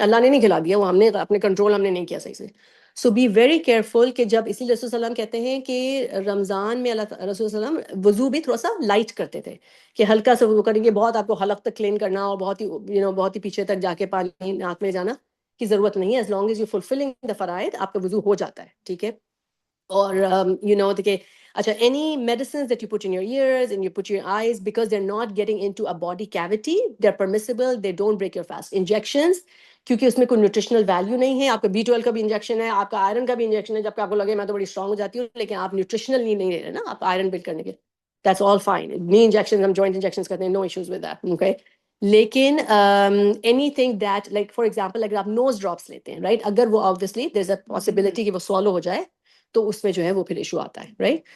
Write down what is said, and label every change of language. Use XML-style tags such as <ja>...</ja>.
<ur>اللہ نے نہیں کھلا دیا, وہ ہم نے اپنے کنٹرول ہم نے نہیں کیا صحیح سے.</ur> <en>so be very careful</en> <ur>کہ جب, اسی لیے رسول صلی اللہ علیہ وسلم کہتے ہیں کہ رمضان میں اللہ رسول صلی اللہ علیہ وسلم وضو بھی تھوڑا سا لائٹ کرتے تھے, کہ ہلکا سا وضو کریں گے, بہت آپ کو حلق تک کلین کرنا اور بہت ہی بہت ہی پیچھے تک جا کے پانی ناک میں جانا کی ضرورت نہیں ہے.</ur> <en>as long as you fulfilling the فرائض</en> <ur>آپ کا وضو ہو جاتا ہے,</ur> <en>ٹھیک ہے. اور کہ اچھا, any medicines that you put in your ears and you put in your eyes, because they're not getting into a body cavity, they're permissible, they don't break your fast.</en> <ur>Injections, کیونکہ اس میں کوئی نیوٹریشنل ویلیو نہیں ہے. آپ کا B12 کا بھی injection ہے, آپ کا آئرن کا بھی انجیکشن ہے, جبکہ آپ کو لگے میں تو بڑی اسٹرانگ ہو جاتی ہوں, لیکن آپ نیوٹریشنل نہیں لے رہے نا, آپ آئرن بلڈ کرنے کے,</ur> <en>That's all fine.</en> <ur>نی انجیکشن ہم جوائنٹ انجیکشن کرتے ہیں,</ur> <en>no issues with that,</en> <ur>اوکے. لیکن</ur> <en>anything that like for example</en> <ur>اگر آپ نوز ڈراپس لیتے ہیں, رائٹ, اگر وہ</ur> <en>obviously there is a possibility</en> <ur>کہ وہ سوالو ہو جائے تو اس میں جو ہے وہ پھر ایشو آتا ہے, رائٹ.</ur>